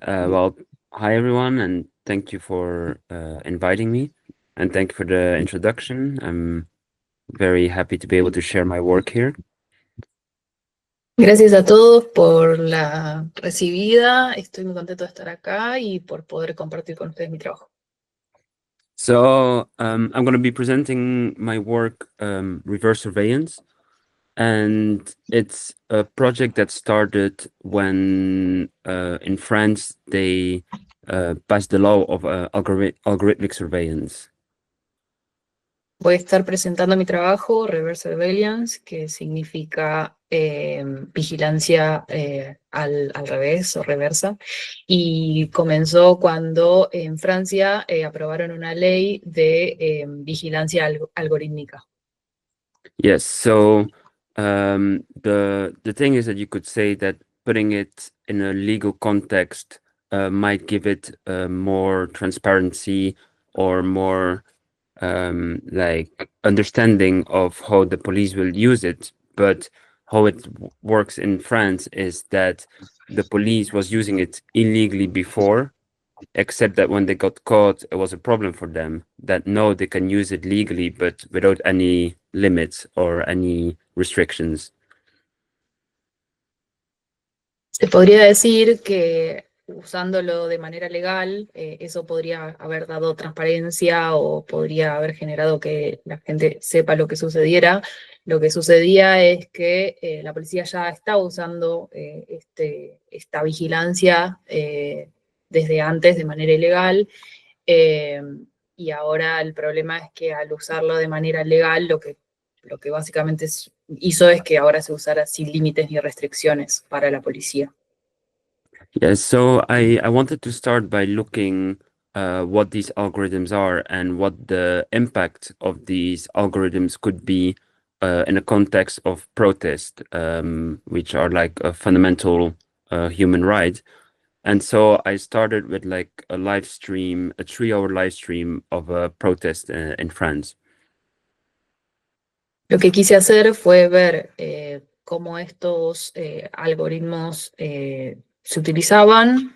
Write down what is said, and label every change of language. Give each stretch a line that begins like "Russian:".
English: Well, hi everyone, and thank you for inviting me, and thank you for the introduction. I'm very happy to be able to share my work here.
Spanish: Gracias a todos por la recibida. Estoy muy contento de estar acá y por poder compartir con ustedes mi trabajo.
English: So I'm going to be presenting my work, Reverse Surveillance, and it's a project that started when in France they passed the law of algorithmic surveillance.
Spanish: Voy a estar presentando mi trabajo, Reverse Surveillance, que significa vigilancia al revés o reversa, y comenzó cuando en Francia aprobaron una ley de vigilancia algorítmica.
English: Yes, so the thing is that you could say that putting it in a legal context might give it more transparency or more like understanding of how the police will use it. But how it works in France is that the police was using it illegally before, except that when they got caught, it was a problem for them. That no, they can use it legally, but without any limits or any restrictions.
Spanish: Se podría decir que usándolo de manera legal, eso podría haber dado transparencia o podría haber generado que la gente sepa lo que sucediera. Lo que sucedía es que la policía ya estaba usando esta vigilancia desde antes de manera ilegal. Y ahora el problema es que al usarlo de manera legal, lo que básicamente hizo es que ahora se usara sin límites ni restricciones para la policía.
English: Yeah, so I wanted to start by looking what these algorithms are and what the impact of these algorithms could be in a context of protest, which are like a fundamental human right. And so I started with like a live stream, a 3-hour live stream of a protest in France.
Spanish: Lo que quise hacer fue ver cómo estos algoritmos se utilizaban.